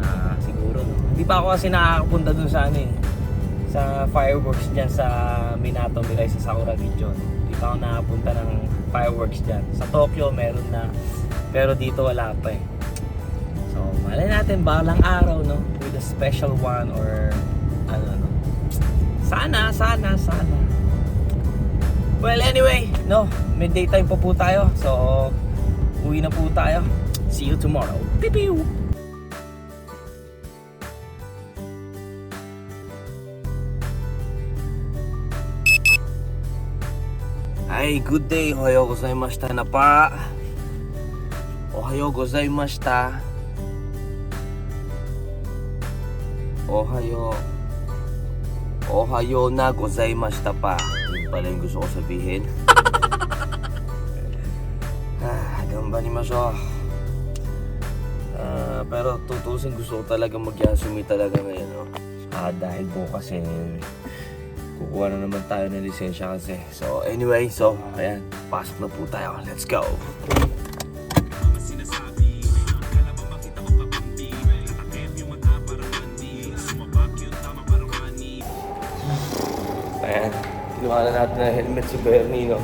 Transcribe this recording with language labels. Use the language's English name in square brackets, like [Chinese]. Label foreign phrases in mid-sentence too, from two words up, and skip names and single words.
[Filipino] Hindi pa ako kasi nakakapunta dun sa ano eh, sa fireworks dyan sa Minato Mirai sa Sakura region. Dito ako nakapunta ng fireworks dyan. Sa Tokyo meron na, pero dito wala pa eh. So malay natin balang araw, [English] no, with a special one or ano, no. [Filipino] Sana. [English] Well, anyway, [Filipino] no, [English] midday time [Filipino] pa po tayo. So uwi na po tayo. [English] See you tomorrow. Pew! Hi, good day. [Japanese] おはようございました [Filipino] na pa. [Japanese] おはようございました. おはよう na ございました pa. [Filipino] Yun pala yung gusto ko sabihin. [Japanese] Ganbanimashou. [Filipino] Pero tutusin gusto ko talaga mag-yasumi talaga ngayon, no? Dahil po kasi kukuha na naman tayo ng lisensya kasi. So anyway, ayan, pasok na po tayo. [English] Let's go! [Filipino] Ayan, kinuha na natin ng helmet si Bernie, no?